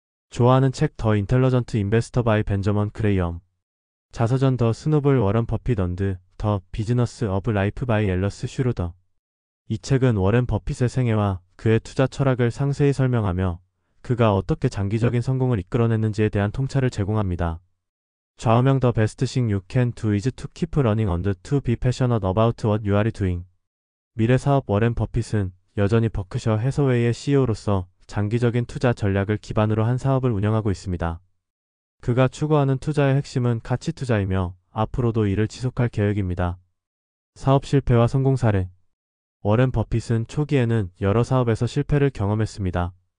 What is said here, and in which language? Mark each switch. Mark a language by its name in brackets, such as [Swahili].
[Korean] 좋아하는 책 더 인텔러전트 인베스터 바이 벤저먼 그레이엄. 자서전 더 스노블 워런 버핏 언드 더 비즈너스 어브 라이프 바이 앨러스 슈루더. 이 책은 워렌 버핏의 생애와 그의 투자 철학을 상세히 설명하며 그가 어떻게 장기적인 성공을 이끌어냈는지에 대한 통찰을 제공합니다. [English] 좌우명 The best thing you can do is to keep running and to be passionate about what you are doing. [Korean] 미래 사업 워렌 버핏은 여전히 버크셔 해서웨이의 CEO로서 장기적인 투자 전략을 기반으로 한 사업을 운영하고 있습니다. 그가 추구하는 투자의 핵심은 가치 투자이며 앞으로도 이를 지속할 계획입니다. 사업 실패와 성공 사례. 워렌 버핏은 초기에는 여러 사업에서 실패를 경험했습니다.